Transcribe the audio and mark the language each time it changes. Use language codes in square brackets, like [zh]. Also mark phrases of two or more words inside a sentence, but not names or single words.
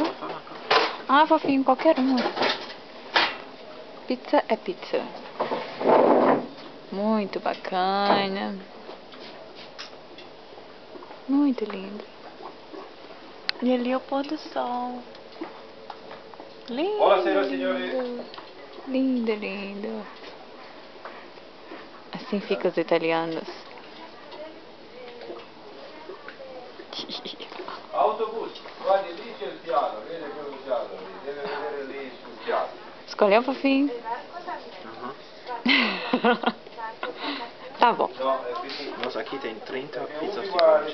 [pt] Ah, fofinho, qualquer uma. Pizza é pizza. Muito bacana. Muito lindo. E ali é o pôr do sol. Lindo. [it] Buonasera, signori. [pt] Lindo, lindo. Assim ficam os italianos. [it] Autobus, guardi lì c'è il piano, vede quello piano lì, deve vedere lì sul piano. [pt] Escolheu, fofinho? Tá bom. [it] No, è finito. [pt] Nossa, aqui tem 30 pizzas de